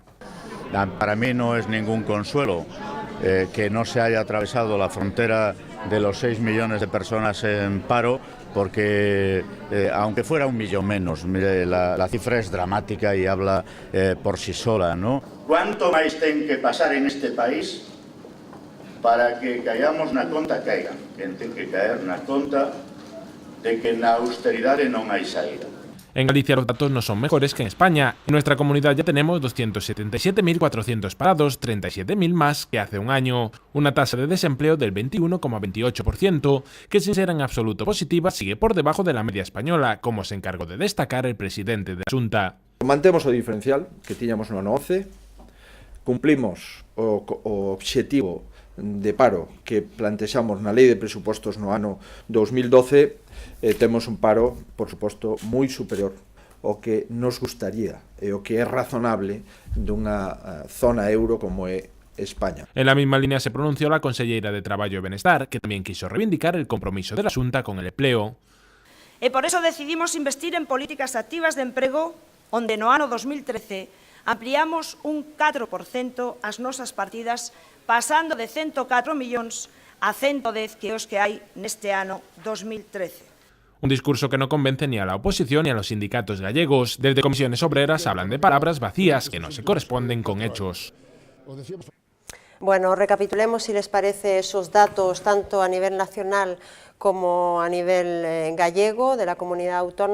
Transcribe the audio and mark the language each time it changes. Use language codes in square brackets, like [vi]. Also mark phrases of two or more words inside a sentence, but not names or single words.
[es] Para mí no es ningún consuelo que no se haya atravesado la frontera de los 6 millones de personas en paro, porque aunque fuera 1 millón menos, mire, la cifra es dramática y habla por sí sola, ¿no? [gl] ¿Cuánto máis ten que pasar en este país para que caigamos na conta caiga? Ten que caer na conta de que na austeridade non hai saída. [es] En Galicia los datos no son mejores que en España. En nuestra comunidad ya tenemos 277.400 parados, 37.000 más que hace un año. Una tasa de desempleo del 21,28%, que sin ser en absoluto positiva sigue por debajo de la media española, como se encargó de destacar el presidente de la Xunta. [gl] Mantemos o diferencial que tiñamos no ano 11, cumplimos o obxectivo de paro que plantexamos na Lei de Presupostos no ano 2012, temos un paro, por suposto, moi superior ao que nos gustaría e o que é razonable dunha zona euro como é España. [es] En la misma línea se pronunció la consellera de Traballo e Benestar, que también quiso reivindicar el compromiso de la Xunta con el empleo. [gl] E por eso decidimos investir en políticas activas de emprego, onde no ano 2013 ampliamos un 4% as nosas partidas, pasando de 104 millóns a 110 que os que hai neste ano 2013. [es] Un discurso que no convence ni a la oposición ni a los sindicatos gallegos. Desde comisiones obreras hablan de palabras vacías que no se corresponden con hechos. Bueno, recapitulemos, si les parece, esos datos tanto a nivel nacional como a nivel gallego de la comunidad autónoma.